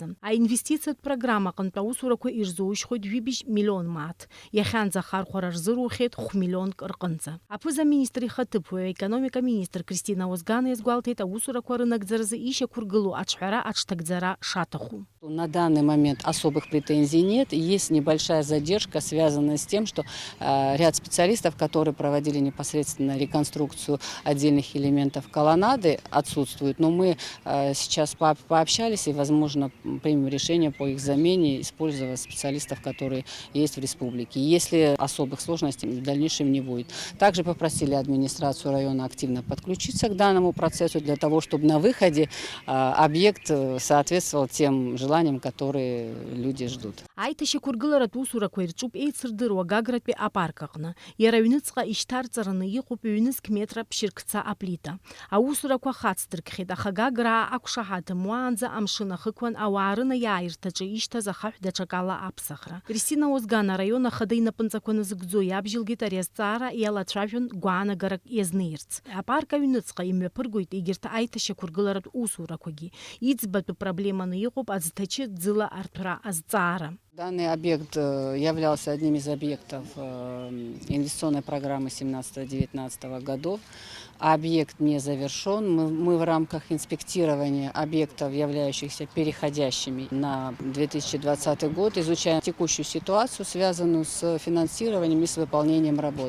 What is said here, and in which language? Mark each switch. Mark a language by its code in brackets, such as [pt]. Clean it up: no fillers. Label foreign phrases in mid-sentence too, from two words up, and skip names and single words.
[ab] Аинвестициатә программа аҟнытә аусурақәа ирзоужьхоит 2 миллион маат. Иахьанӡа ахархәара рзырухьеит 5 миллионк рҟынӡа. Аԥыза-министр ихаҭыԥуаҩ аекономика-министр Кристина Озган иазгәалҭеит аусурақәа рынагӡаразы ишьақәыргылоу аҽҳәара аҽҭагӡара шаҭаху. [ru] На данный момент особых претензий нет. Есть небольшая задержка, связанная с тем, что ряд специалистов, которые проводили непосредственно реконструкцию отдельных элементов колоннады, отсутствуют. Но мы сейчас пообщались и, возможно, примем решение по их замене, используя специалистов, которые есть в республике. Если особых сложностей в дальнейшем не будет. Также попросили администрацию района активно подключиться к данному процессу для того, чтобы на выходе объект соответствовал тем желаниям, которые люди ждут. [ab] Аиҭашьақәыргыларатә усурақәа ирҿуп еицырдыруа Гагратәи апарк аҟны. Иара аҩныҵҟа ишьҭарҵараны иҟоуп ҩнызқь метра ԥшьыркца аплита. Аусурақәа хацдыркхьеит, аха Гаграа ақәшаҳаҭым уаанӡа амшын ахықәан ауаа рынаиааирҭаҿы ишьҭаз ахаҳә даҽакала аԥсахра. Кристина Озган араион ахада инапынҵақәа назыгӡо иабжьылгеит ари азҵаара иалацәажәон гәаанагарак иазнеирц. Апарк аҩныҵҟа имҩаԥыргоит егьырҭ аиҭашьақәыргыларатә усурақәагьы. Иӡбатәу проблеманы иҟоуп аӡҭачы ӡыла арҭәра азҵаара. [ru] Данный объект являлся одним из объектов инвестиционной программы 17-19 годов. Объект не завершен. Мы в рамках инспектирования объектов, являющихся переходящими на 2020 год, изучаем текущую ситуацию, связанную с финансированием и с выполнением работ.